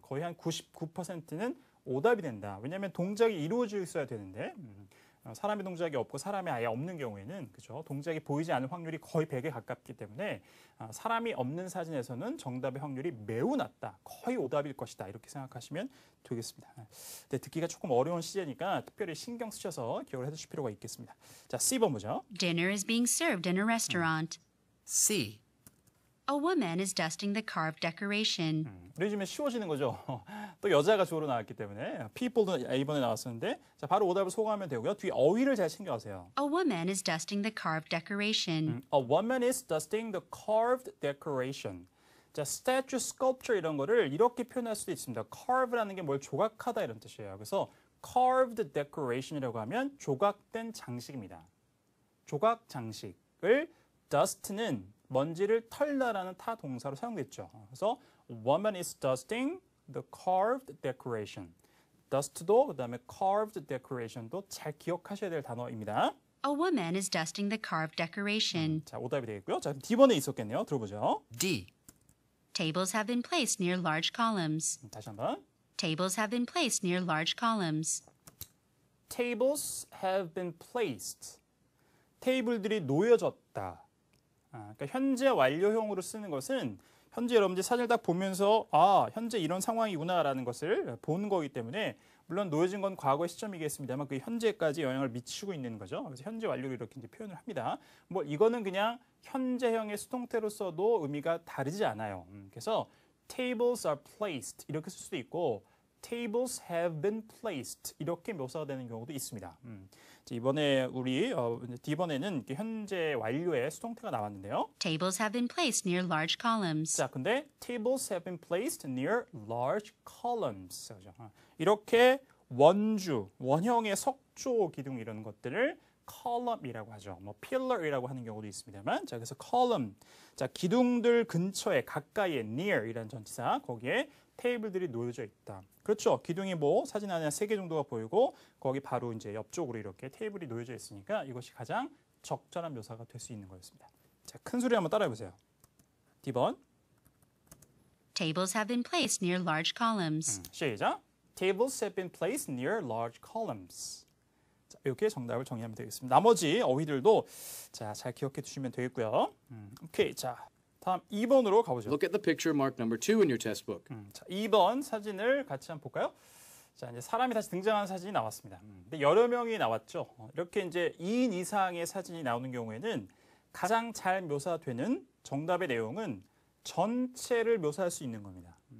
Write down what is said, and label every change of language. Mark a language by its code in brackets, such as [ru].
[ko] 거의 한 99%는 오답이 된다. 왜냐하면 동작이 이루어져 있어야 되는데 사람의 동작이 없고 사람이 아예 없는 경우에는 그죠? 동작이 보이지 않을 확률이 거의 100에 가깝기 때문에 사람이 없는 사진에서는 정답의 확률이 매우 낮다. 거의 오답일 것이다. 이렇게 생각하시면 되겠습니다. 네, 듣기가 조금 어려운 시제니까 특별히 신경 쓰셔서 기억을 해두실 필요가 있겠습니다. 자, C번 보죠. [en] Dinner is being served in a restaurant. C. A woman is dusting the carved decoration. [ko] 요즘에 쉬워지는 거죠. 또 여자가 주어로 나왔기 때문에 people도 A번에 나왔었는데 자, 바로 오답을 소개하면 되고요. 뒤에 어휘를 잘 챙겨가세요. [en] A woman is dusting the carved decoration. A woman is dusting the carved decoration. [ko] 자, statue, sculpture 이런 거를 이렇게 표현할 수도 있습니다. carve라는 게 뭘 조각하다 이런 뜻이에요. 그래서 carved decoration이라고 하면 조각된 장식입니다. 조각 장식을 dust는 먼지를 털다라는 타 동사로 사용됐죠. 그래서 [en] woman is dusting the carved decoration. [ko] dust도 그다음에 carved decoration도 잘 기억하셔야 될 단어입니다. [en] A woman is dusting the carved decoration. [ko] 자, 오답이 되겠고요. 자, D번에 있었겠네요. 들어보죠. [en] D. Tables have been placed near large columns. [ko] 다시 한번. [en] Tables have been placed near large columns. Tables have been placed. [ko] 테이블들이 놓여졌다. 그러니까 현재 완료형으로 쓰는 것은 현재 여러분들이 사진을 딱 보면서 현재 이런 상황이구나라는 것을 보는 거기 때문에 물론 놓여진 건 과거의 시점이겠습니다만 그 현재까지 영향을 미치고 있는 거죠. 그래서 현재 완료를 이렇게 이제 표현을 합니다. 뭐 이거는 그냥 현재형의 수동태로 써도 의미가 다르지 않아요. 그래서 [en] tables are placed [ko] 이렇게 쓸 수도 있고 [en] tables have been placed [ko] 이렇게 묘사가 되는 경우도 있습니다. 이번에 우리 D번에는 현재 완료의 수동태가 나왔는데요. [en] Tables have been placed near large columns. [ko] 자, 근데 [en] tables have been placed near large columns. [ko] 그죠? 이렇게 원형의 석조 기둥 이런 것들을 column이라고 하죠. 뭐 pillar이라고 하는 경우도 있습니다만, 자 그래서 column, 자 기둥들 근처에 가까이에 near이라는 전치사 거기에 테이블들이 놓여져 있다. 그렇죠. 기둥이 뭐 사진 안에 3개 정도가 보이고 거기 바로 이제 옆쪽으로 이렇게 테이블이 놓여져 있으니까 이것이 가장 적절한 묘사가 될 수 있는 거였습니다. 자, 큰 소리 한번 따라해 보세요. D번. [en] Tables have been placed near large columns. [ko] 시작. [en] Tables have been placed near large columns. [ko] 자, 이렇게 정답을 정리하면 되겠습니다. 나머지 어휘들도 자, 잘 기억해 두시면 되겠고요. 오케이. 자, 다음 2번으로 가보죠. [en] Look at the picture marked number 2 in your test book. [ko] 자, 2번 사진을 같이 한번 볼까요? 자, 이제 사람이 다시 등장하는 사진이 나왔습니다. 근데 여러 명이 나왔죠. 이렇게 이제 2인 이상의 사진이 나오는 경우에는 가장 잘 묘사되는 정답의 내용은 전체를 묘사할 수 있는 겁니다.